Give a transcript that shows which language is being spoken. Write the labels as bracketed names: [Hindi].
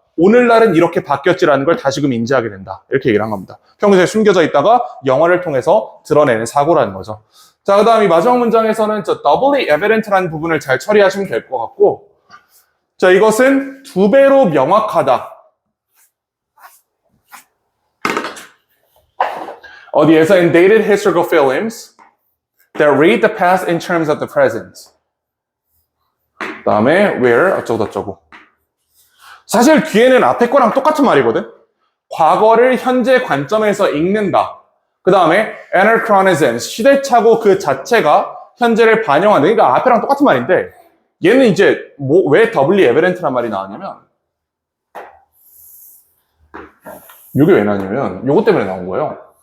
[Korean] 오늘날은 이렇게 바뀌었지라는 걸 다시금 인지하게 된다. 이렇게 얘기를 한 겁니다. 평소에 숨겨져 있다가 영화를 통해서 드러내는 사고라는 거죠. 자, 그 다음 이 마지막 문장에서는 [English] doubly evident [Korean] 라는 부분을 잘 처리하시면 될 것 같고, 자, 이것은 2배로 명확하다. 어디에서 [English] in dated historical films that read the past in terms of the present. [Korean] 그 다음에 where 어쩌고저쩌고. 사실 뒤에는 앞에 거랑 똑같은 말이거든. 과거를 현재 관점에서 읽는다. 그 다음에 anachronism, 시대착오 그 자체가 현재를 반영하는. 그러니까 앞에랑 똑같은 말인데 얘는 이제 왜 [English] doubly evident [Korean] 란 말이 나왔냐면 이게 왜 나왔냐면 요거 때문에 나온 거예요.